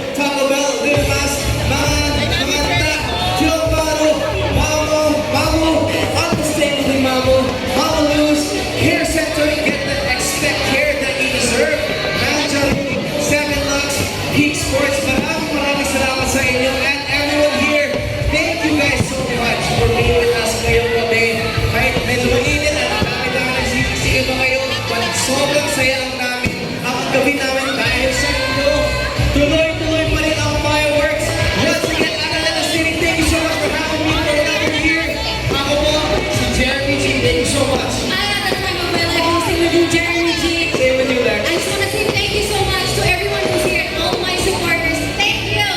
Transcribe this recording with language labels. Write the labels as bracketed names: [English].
[English] Taco Bell, Limas, Manganta, Gilbano, Mamo, unmistakably Mamo, Mama Luz, Hair Center, get the expect care that you deserve. [Filipino] Manjari, Seven Lux, Peak Sports, maraming salamat sa inyo. [English] And everyone here, thank you guys so much for being with us [Filipino] ngayong gabi. Kahit medyo mainit at ang dami-dami nagsisisigaw ba ngayon, sobrang saya lang namin ang gabi namin dahil sa inyo. Tuloy-tuloy pa rin ang fireworks. [English] Once again, Araneta City, thank you so much for having me for another year. [Filipino] Ako po, si [English] Jeremy G. Thank you so much. I had the time of my life hosting with you, Jeremy G. Same with you, Lex. I just want to say thank you so much to everyone who's here and all my supporters. Thank you.